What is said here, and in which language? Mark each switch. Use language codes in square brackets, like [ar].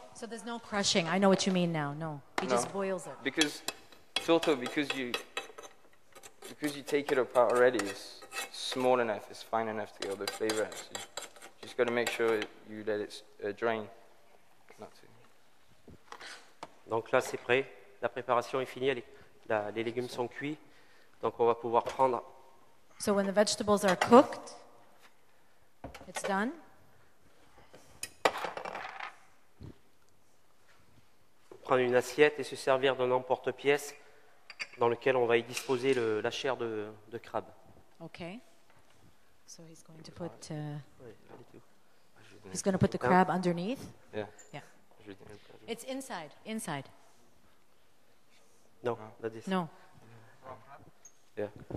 [en] So there's no crushing. I know what you mean now. No, he just No. boils it. Because Tourteau, because you take it apart already, it's small enough, it's fine enough to get all the flavor out. So you just got to make sure you let it drain. Not to. [fr] Donc là, c'est prêt. La préparation est finie. Les légumes sont cuits. Donc, on va pouvoir prendre [en] So when the vegetables are cooked, it's done. [fr] une assiette et se servir d'un emporte-pièce dans lequel on va y disposer la chair de crabe. [en] Okay. So he's going to put [fr] Ouais, pas du tout. [en] he's going to put the crab underneath. Yeah. Yeah. [fr] Je vais dire. [en] It's inside. Inside. [fr] Non, là, des- [en] No. Yeah.